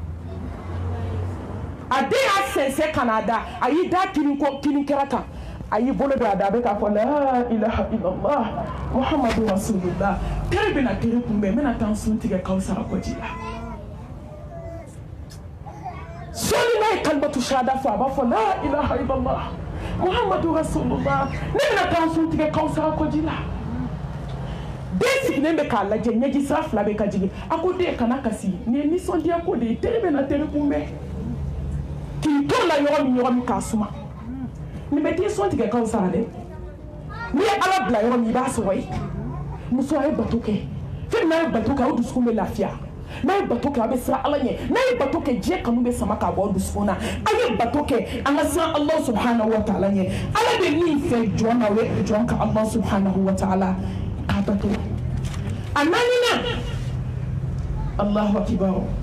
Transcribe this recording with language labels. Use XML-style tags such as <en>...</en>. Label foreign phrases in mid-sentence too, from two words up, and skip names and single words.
<bm>a den y'a sɛnsɛn ka n'a da a y'i da kini kɛra kan a y'i bolo don a da a bɛ k'a fɔ</bm> <ar>لا إله إلا الله محمد رسول الله</ar> <bm>teri bɛna teri kunbɛn n bɛna taa n sun tigɛ k'aw sara kɔji la sɔɔni n'a ye kalimatu shahada fɔ a b'a fɔ</bm> <ar>لا إله إلا الله محمد رسول الله</ar> <bm>ne bɛna taa n sun tigɛ k'aw sara kɔji la den sigilen bɛ k'a lajɛ ɲɛji sira 2 bɛ ka jigin a ko den kana kasi nin ye nisɔndiya ko de ye teri bɛna teri kunbɛn k'i to la yɔrɔ min k'a suma nin bɛ t'i sɔn tigɛ k'aw sara dɛ n'i ye ala bila yɔrɔ min i b'a sɔrɔ yen muso a ye bato kɛ fɛn n'a ye bato kɛ aw dusukun bɛ lafiya n'a ye bato kɛ a bɛ siran ala ɲɛ n'a ye bato kɛ diɲɛ kanu bɛ sama k'a bɔ aw dusukun na a ye bato kɛ an ka siran ala</bm> <ar>سبحانه وتعالى</ar> <bm>ɲɛ ala bɛ min fɛ jɔn na o ye jɔn ka ala</bm> <ar>سبحانه وتعالى</ar> <bm>k'a bato a naaninan</bm> <ar>الله أكبر</ar>